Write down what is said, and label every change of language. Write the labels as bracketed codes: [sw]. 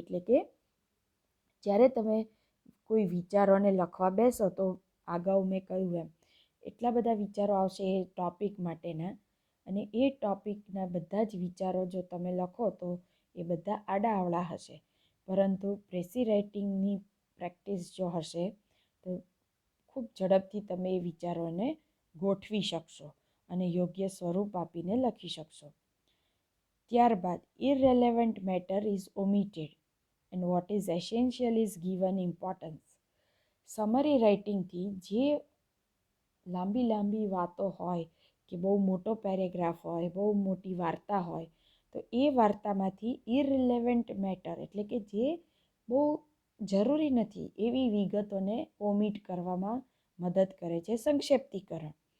[gu] એટલે કે જ્યારે તમે કોઈ વિચારોને લખવા બેસો તો અગાઉ મેં કહ્યું એમ એટલા બધા વિચારો આવશે એ ટૉપિક માટેના, અને એ ટૉપિકના બધા જ વિચારો જો તમે લખો તો એ બધા આડાઅવળા હશે. પરંતુ પ્રેસી રાઇટિંગની પ્રેક્ટિસ જો હશે તો ખૂબ ઝડપથી તમે એ વિચારોને ગોઠવી શકશો અને યોગ્ય સ્વરૂપ આપીને લખી શકશો. [en] ત્યારબાદ irrelevant matter is omitted and what is essential is given importance. [gu] Summary રાઇટિંગથી જે લાંબી લાંબી વાતો હોય કે બહુ મોટો પેરેગ્રાફ હોય, બહુ મોટી વાર્તા હોય, તો એ વાર્તામાંથી ઇરરિલેવન્ટ મેટર એટલે કે જે બહુ જરૂરી નથી એવી વિગતોને ઓમિટ કરવામાં મદદ કરે છે સંક્ષેપ્તીકરણ.